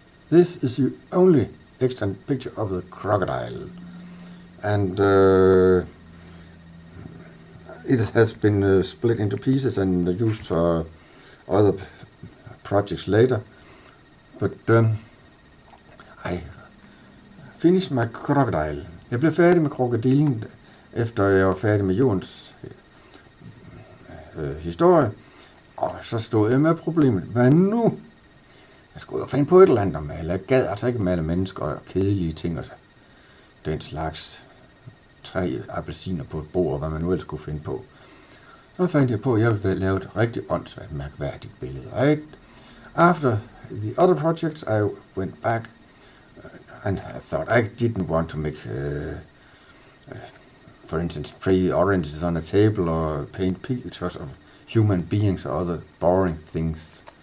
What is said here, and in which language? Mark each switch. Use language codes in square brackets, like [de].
[en] This is the only extant picture of the crocodile, and it has been split into pieces and used for other projects later. But I finished my crocodile. [da] Jeg blev færdig med krokodillen, efter jeg var færdig med jordens historie. Og så stod jeg med problemet. Hvad nu? Jeg skulle jo finde på et eller andet at male. Jeg gad altså ikke male mennesker og kedelige ting og den slags 3 appelsiner på et bord, og hvad man nu ellers skulle finde på. Så fandt jeg på, at jeg ville lave et rigtig åndssvagt mærkværdigt billede. [en] After the other projects, I went back and I thought I didn't want to make, for instance, 3 oranges on a table or paint pictures of human beings or other boring things.